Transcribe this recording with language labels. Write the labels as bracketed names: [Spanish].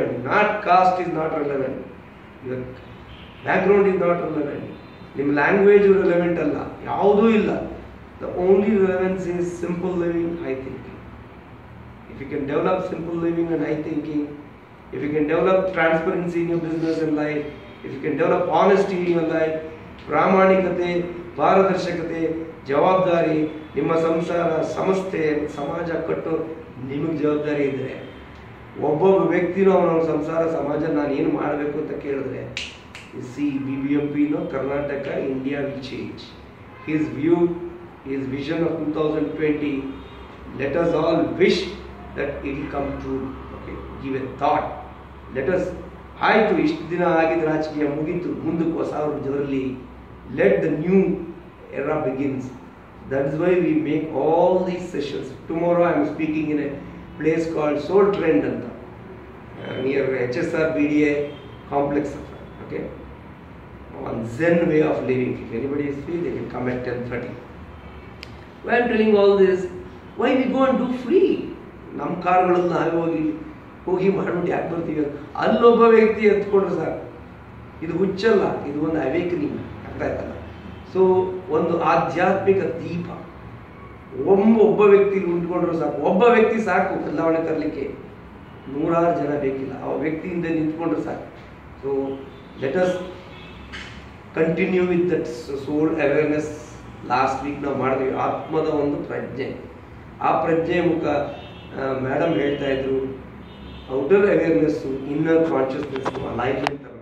[English] Not caste is not relevant, your background is not relevant, [Kannada] ನಿಮ್ಮ language relevant ಅಲ್ಲ, ಯಾವುದೂ ಇಲ್ಲ. [English] The only relevance is simple living, high thinking. If you can develop simple living and high thinking, if you can develop transparency in your business and life, if you can develop honesty in your life, [Kannada] ಪ್ರಾಮಾಣಿಕತೆ, ಪಾರದರ್ಶಕತೆ, ಜವಾಬ್ದಾರಿ, ನಿಮ್ಮ ಸಂಸಾರ, ಸಂಸ್ಥೆ, ಸಮಾಜ ಕಟ್ಟೋ ನಿಮಗೆ ಜವಾಬ್ದಾರಿ ಇದ್ದರೆ, ಒಬ್ಬೊಬ್ಬ ವ್ಯಕ್ತಿನೂ ಅವನ ಸಂಸಾರ, ಸಮಾಜ ನಾನು ಏನು ಮಾಡಬೇಕು ಅಂತ ಕೇಳಿದ್ರೆ, [English] See BBMP Karnataka, India will change. His view, his vision of 2020, let us all wish that it will come true. Okay, give a thought. Let us, [Kannada] ಆಯಿತು ಇಷ್ಟು ದಿನ ಆಗಿದ್ದ ರಾಜಕೀಯ ಮುಗೀತು, ಮುಂದಕ್ಕೆ ಹೊಸ ಜನರಲ್ಲಿ [English] let the new era begins. That is why we make all these sessions. Tomorrow I am speaking in a place called Soul Trend anta, near HSR BDA complex. Okay, on Zen way of living. If anybody is free, they can come at 10:30. Why I am telling all this? Why we go and do free? [Kannada] ನಮ್ಮ ಕಾರ್ಗಳಲ್ಲಿ ನಾವೇ ಹೋಗಿ ಮಾಡ್ಬಿಟ್ಟು ಯಾಕೆ ಬರ್ತೀವಿ? ಅಲ್ಲೊಬ್ಬ ವ್ಯಕ್ತಿ ಎತ್ಕೊಂಡ್ರೆ sir, ಇದು ಹುಚ್ಚಲ್ಲ, ಇದು ಒಂದು ಅವೇಕನಿಂಗ್. ಅರ್ಥ ಆಯ್ತಲ್ಲ? ಸೊ ಒಂದು ಆಧ್ಯಾತ್ಮಿಕ ದೀಪ ಒಬ್ಬ ವ್ಯಕ್ತಿ ಉಂಟ್ಕೊಂಡ್ರು ಸಾಕು. ಒಬ್ಬ ವ್ಯಕ್ತಿ ಸಾಕು ಬದಲಾವಣೆ ತರಲಿಕ್ಕೆ, 100 ಜನ ಬೇಕಿಲ್ಲ. ಆ ವ್ಯಕ್ತಿಯಿಂದ ನಿಂತ್ಕೊಂಡ್ರೆ ಸಾಕು. [English] so let us continue with that soul awareness [Kannada] last week ನಾವು ಮಾಡಿದ್ವಿ ಆತ್ಮದ ಒಂದು ಪ್ರಜ್ಞೆ. ಆ ಪ್ರಜ್ಞೆ ಮುಖ ಮೇಡಮ್ ಹೇಳ್ತಾ ಇದ್ರು outer awareness, inner consciousness, alignment